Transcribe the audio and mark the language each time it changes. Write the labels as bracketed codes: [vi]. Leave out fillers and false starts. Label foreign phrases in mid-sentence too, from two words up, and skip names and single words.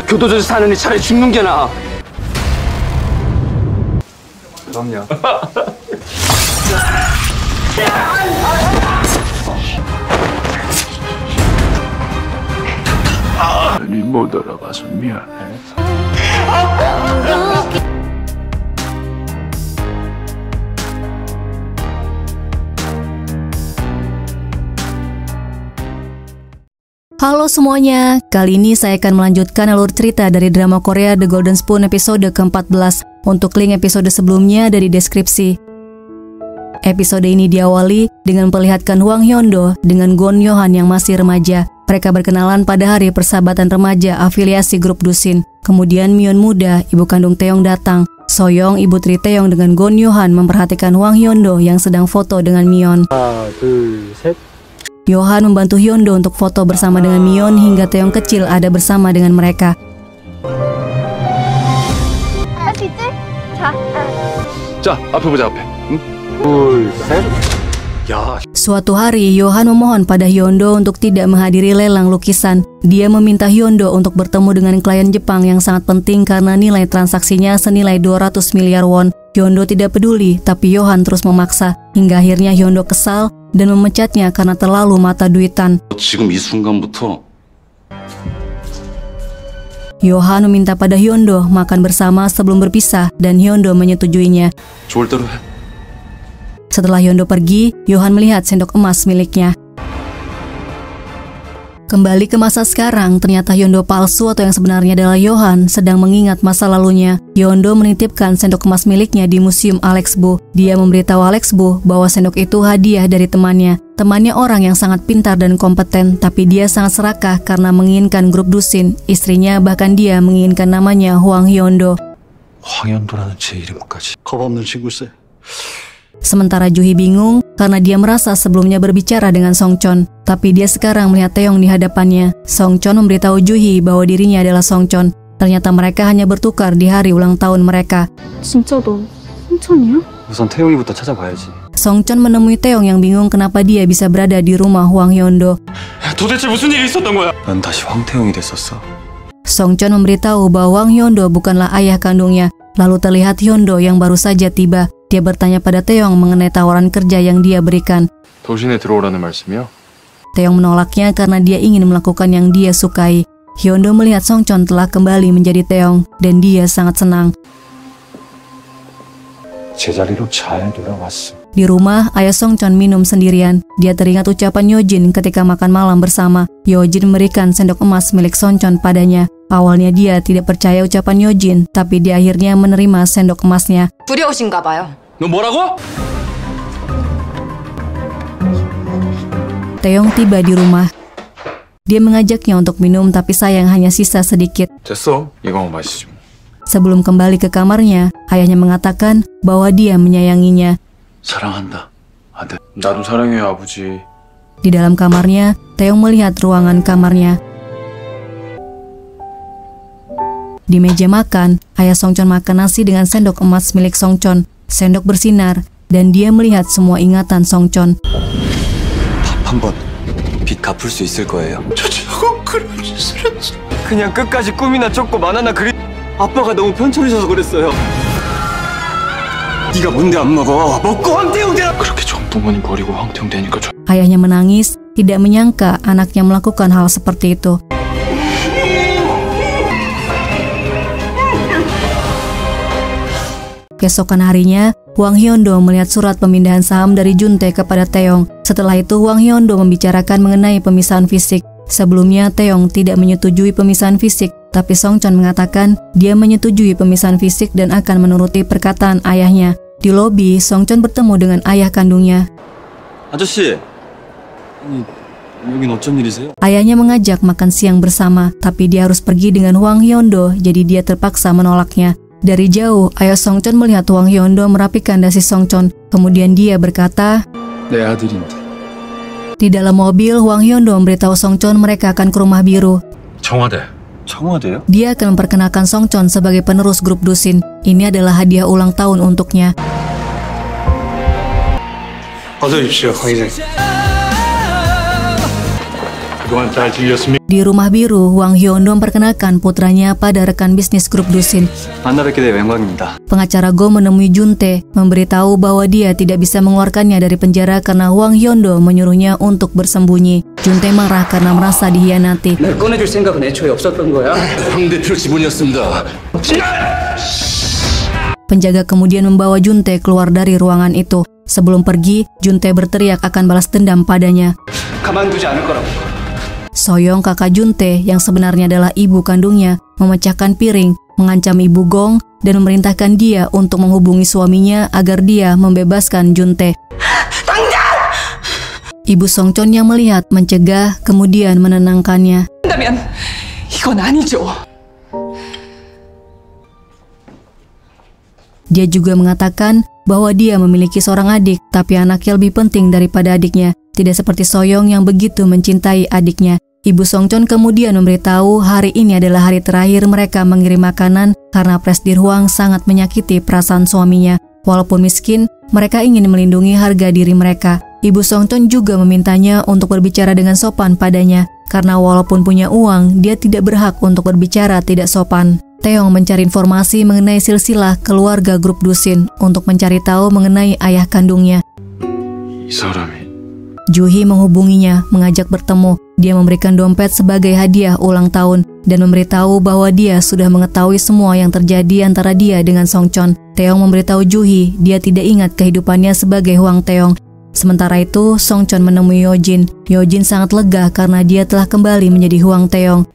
[ko] 교도소에서 사느니 차라리 죽는 게 나아. 그럼요. 니 못 알아봐서 미안해. [id] Halo semuanya, kali ini saya akan melanjutkan alur cerita dari drama Korea The Golden Spoon episode ke-14. Untuk link episode sebelumnya ada di deskripsi. Episode ini diawali dengan memperlihatkan Hwang Hyun-do dengan Gon Yo-han yang masih remaja. Mereka berkenalan pada hari persahabatan remaja afiliasi grup Dusin. Kemudian Myeon muda, ibu kandung Taeyong datang. Soyoung, ibu tiri Taeyong dengan Gon Yo-han memperhatikan Hwang Hyun-do yang sedang foto dengan Myeon. [ko] 하나, 둘, 셋. [id] Yo-han membantu Hyun-do untuk foto bersama dengan Myeon hingga Taeyong kecil ada bersama dengan mereka. [ko] 자, 앞에 보자 앞에. 응? 둘, 셋. 야, [id] Suatu hari, Yo-han memohon pada Hyun-do untuk tidak menghadiri lelang lukisan. Dia meminta Hyun-do untuk bertemu dengan klien Jepang yang sangat penting karena nilai transaksinya senilai 200 miliar won. Hyun-do tidak peduli, tapi Yo-han terus memaksa. Hingga akhirnya Hyun-do kesal dan memecatnya karena terlalu mata duitan. [ko] 지금 이 순간부터 [id] Yo-han meminta pada Hyun-do makan bersama sebelum berpisah dan Hyun-do menyetujuinya. [ko] 좋을 대로 해. [id] Setelah Hyun-do pergi, Yo-han melihat sendok emas miliknya. Kembali ke masa sekarang, ternyata Hyun-do palsu atau yang sebenarnya adalah Yo-han sedang mengingat masa lalunya. Hyun-do menitipkan sendok emas miliknya di museum Alex Bu. Dia memberitahu Alex Bu bahwa sendok itu hadiah dari temannya. Temannya orang yang sangat pintar dan kompeten, tapi dia sangat serakah karena menginginkan grup Dusin. Istrinya bahkan dia menginginkan namanya Hwang Hyun-do. [ko] 황현도라는 제 이름까지. 겁 없는 친구세. [id] Sementara Juhi bingung karena dia merasa sebelumnya berbicara dengan Songchon, tapi dia sekarang melihat Taeyong di hadapannya. Songchon memberitahu Juhi bahwa dirinya adalah Songchon. Ternyata mereka hanya bertukar di hari ulang tahun mereka. [ko] 진짜 너 홍천이야? 우선 태용이부터 찾아봐야지. [id] Songchon menemui Taeyong yang bingung kenapa dia bisa berada di rumah Hwang Hyun-do. [ko] 도대체 무슨 일이 있었던 거야? 난 다시 황태용이 됐었어. [id] Songchon memberitahu bahwa Hwang Hyun-do bukanlah ayah kandungnya. Lalu terlihat Hyun-do yang baru saja tiba. Dia bertanya pada Taeyong mengenai tawaran kerja yang dia berikan. [ko] 도신에 들어오라는 말씀이요? [id] Taeyong menolaknya karena dia ingin melakukan yang dia sukai. Hyun-do melihat Songchon telah kembali menjadi Taeyong dan dia sangat senang. [ko] 제자리로 잘 돌아왔어. [id] Di rumah, ayah Songchon minum sendirian. Dia teringat ucapan Yojin ketika makan malam bersama. Yojin memberikan sendok emas milik Songchon padanya. Awalnya dia tidak percaya ucapan Yojin, tapi dia akhirnya menerima sendok emasnya. [ko] 두려우신가 봐요. 너 뭐라고? [id] Taeyong tiba di rumah. Dia mengajaknya untuk minum, tapi sayang hanya sisa sedikit. [ko] 됐어. 이거만 마시지. [id] Sebelum kembali ke kamarnya, ayahnya mengatakan bahwa dia menyayanginya. [ko] 사랑한다. 아들. 나도 사랑해요, 아버지. [id] Di dalam kamarnya, Taeyong melihat ruangan kamarnya. Di meja makan, ayah Songchon makan nasi dengan sendok emas milik Songchon. Sendok bersinar, dan dia melihat semua ingatan Songchon. [ko] 밥 한 번 빚 갚을 수 있을 거예요. 저하고 그런 짓을 했어. 그냥 끝까지 꿈이나 쫓고 만화나 그리. 아빠가 너무 편찮으셔서 그랬어요. 네가 뭔데 안 먹어? 먹고 황태용 되라. 그렇게 좋은 부모님 버리고 황태용 되니까 좀. [id] Ayahnya menangis, tidak menyangka anaknya melakukan hal seperti itu. Keesokan harinya, Hwang Hyun-do melihat surat pemindahan saham dari Juntae kepada Taeyong. Setelah itu, Hwang Hyun-do membicarakan mengenai pemisahan fisik. Sebelumnya, Taeyong tidak menyetujui pemisahan fisik, tapi Songchon mengatakan dia menyetujui pemisahan fisik dan akan menuruti perkataan ayahnya. Di lobi, Songchon bertemu dengan ayah kandungnya. [ko] 아저씨, 여긴 어쩐 일이세요? [id] Ayahnya mengajak makan siang bersama, tapi dia harus pergi dengan Hwang Hyeondo, jadi dia terpaksa menolaknya. Dari jauh, ayah Songchon melihat Hwang Hyeondo merapikan dasi Songchon. Kemudian dia berkata, [ko] 내 아들인데. [id] di dalam mobil, Hwang Hyeondo memberitahu Songchon mereka akan ke rumah biru. [ko] 청와대요? [id] Dia akan memperkenalkan Songchon sebagai penerus grup Dusin. Ini adalah hadiah ulang tahun untuknya. [ko] 어서 오십시오, 황 회장님. 그동안 잘 지내셨습니까? [id] Di rumah biru, Hwang Hyeondo memperkenalkan putranya pada rekan bisnis grup Dusin. [ko] 만나뵙게 돼 영광입니다. [id] Pengacara Go menemui Juntae, memberitahu bahwa dia tidak bisa mengeluarkannya dari penjara karena Hwang Hyeondo menyuruhnya untuk bersembunyi. Juntae marah karena merasa dihianati. [ko] 날 꺼내줄 생각은 애초에 없었던 거야. 황 대표 지분이었습니다. [id] Penjaga kemudian membawa Juntae keluar dari ruangan itu. Sebelum pergi, Juntae berteriak akan balas dendam padanya. [ko] 가만두지 않을 거라고. [id] Soyoung, kakak Juntae yang sebenarnya adalah ibu kandungnya, memecahkan piring, mengancam ibu Gong, dan memerintahkan dia untuk menghubungi suaminya agar dia membebaskan Juntae. Ibu Songchon yang melihat mencegah, kemudian menenangkannya. [ko] 한다면 이건 아니죠. [id] Dia juga mengatakan bahwa dia memiliki seorang adik, tapi anaknya lebih penting daripada adiknya. Tidak seperti Soyoung yang begitu mencintai adiknya. Ibu Songchon kemudian memberitahu hari ini adalah hari terakhir mereka mengirim makanan karena Presdir Hwang sangat menyakiti perasaan suaminya. Walaupun miskin, mereka ingin melindungi harga diri mereka. Ibu Songchon juga memintanya untuk berbicara dengan sopan padanya, karena walaupun punya uang, dia tidak berhak untuk berbicara tidak sopan. Taeyong mencari informasi mengenai silsilah keluarga grup Dusin untuk mencari tahu mengenai ayah kandungnya. [ko] 이 사람이 [id] Juhi menghubunginya, mengajak bertemu. Dia memberikan dompet sebagai hadiah ulang tahun dan memberitahu bahwa dia sudah mengetahui semua yang terjadi antara dia dengan Songchon. Taeyong memberitahu Juhi dia tidak ingat kehidupannya sebagai Hwang Taeyong. Sementara itu, Songchon menemui Yojin. Yojin sangat lega karena dia telah kembali menjadi Hwang Taeyong.